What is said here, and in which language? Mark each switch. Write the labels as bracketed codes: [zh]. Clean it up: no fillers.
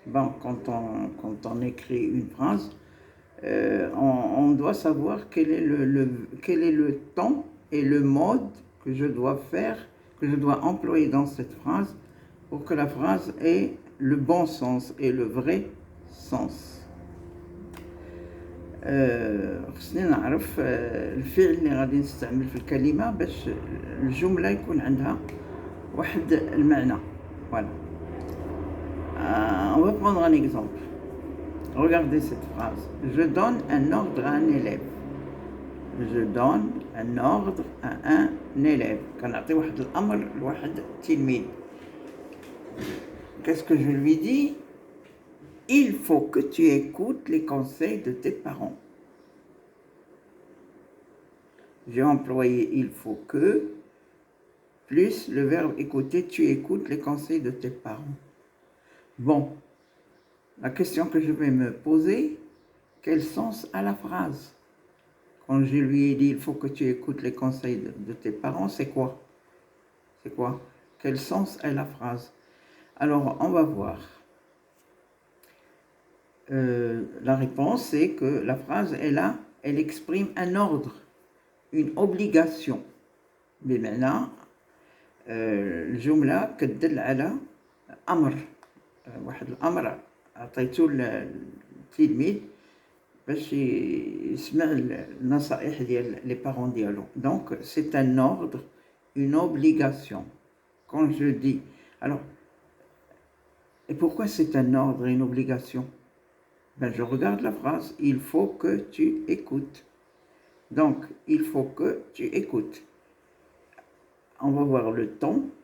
[fr] Bon, quand on écrit une phrase, on doit savoir quel est le temps et le mode que je dois faire, que je dois employer dans cette phrase pour que la phrase ait le bon sens et le vrai sens. [ar] خصني نعرف الفعل اللي غادي نستعمل في الكلمة باش الجملة يكون عندها واحد المعنى. [fr] Voilà. On va prendre un exemple. Regardez cette phrase. Je donne un ordre à un élève. Je donne un ordre à un élève. [ar] كنعطي واحد الأمر لواحد التلميذ. [fr] Qu'est-ce que je lui dis? Il faut que tu écoutes les conseils de tes parents. J'ai employé il faut que plus le verbe écouter, tu écoutes les conseils de tes parents. Bon, la question que je vais me poser, quel sens a la phrase? Quand je lui ai dit il faut que tu écoutes les conseils de tes parents, c'est quoi? C'est quoi? Quel sens a la phrase? Alors, on va voir. La réponse est que la phrase est là, elle exprime un ordre, une obligation. [ar] بمعنى الجملة كتدل على أمر واحد الأمر عطيته للتلميذ باش يسمع النصائح ديال [fr] لي بارون [ar] ديالو. [fr] Donc c'est un ordre, une obligation. Quand je dis alors, et pourquoi c'est un ordre et une obligation? Ben, je regarde la phrase, il faut que tu écoutes. Donc, il faut que tu écoutes. On va voir le temps.